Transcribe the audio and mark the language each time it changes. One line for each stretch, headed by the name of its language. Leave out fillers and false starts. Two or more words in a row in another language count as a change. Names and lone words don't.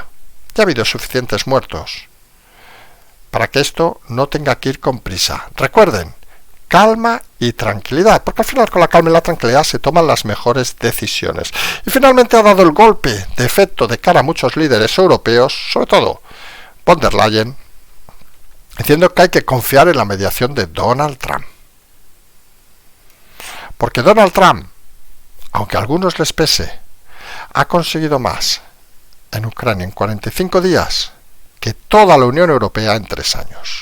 Spanish: Ya ha habido suficientes muertos para que esto no tenga que ir con prisa. Recuerden, calma y tranquilidad, porque al final con la calma y la tranquilidad se toman las mejores decisiones. Y finalmente ha dado el golpe de efecto de cara a muchos líderes europeos, sobre todo von der Leyen, diciendo que hay que confiar en la mediación de Donald Trump. Porque Donald Trump, aunque a algunos les pese, ha conseguido más en Ucrania en 45 días que toda la Unión Europea en 3 años.